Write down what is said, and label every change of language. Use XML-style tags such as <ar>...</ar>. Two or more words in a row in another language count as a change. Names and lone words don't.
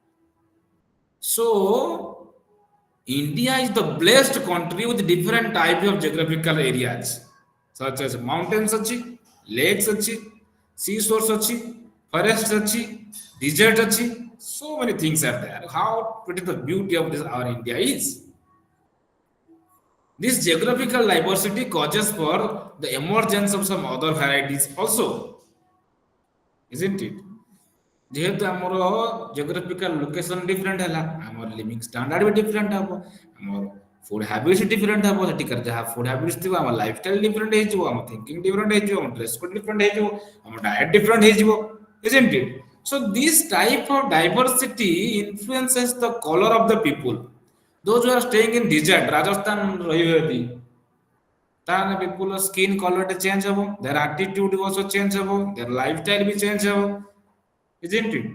<en>So India is the blessed country with different type of geographical areas, such as mountains, achi, lakes, achi, seashores, achi, forests, achi, desert, achi. So many things are there. How pretty the beauty of this our India is. This geographical diversity causes for the emergence of some other varieties also, isn't it?</en> <or>ଯେହେତୁ ଆମର</or> <en>geographical location different</en> <or>ହେଲା, ଆମର</or> <en>living standard</en> <or>ବି ଡିଫରେଣ୍ଟ ହବ, ଆମର</or> <en>food habits different</en> <or>ହବ, ସେଠିକାର ଯାହା</or> <en>food habits</en> <or>ଥିବ, ଆମ</or> <en>lifestyle different</en> <or>ହେଇଯିବ, ଆମ</or> <en>thinking different</en> <or>ହେଇଯିବ, ଆମ</or> <en>dress code different</en> <or>ହେଇଯିବ, ଆମ</or> <en>diet different</en> <or>ହେଇଯିବ,</or> <en>isn't it? So this type of diversity influences the color of the people. Those who are staying in desert, Rajasthan, Rahivati, then people skin color to change habo, their attitude also change habo, their lifestyle will change habo, isn't it?</en>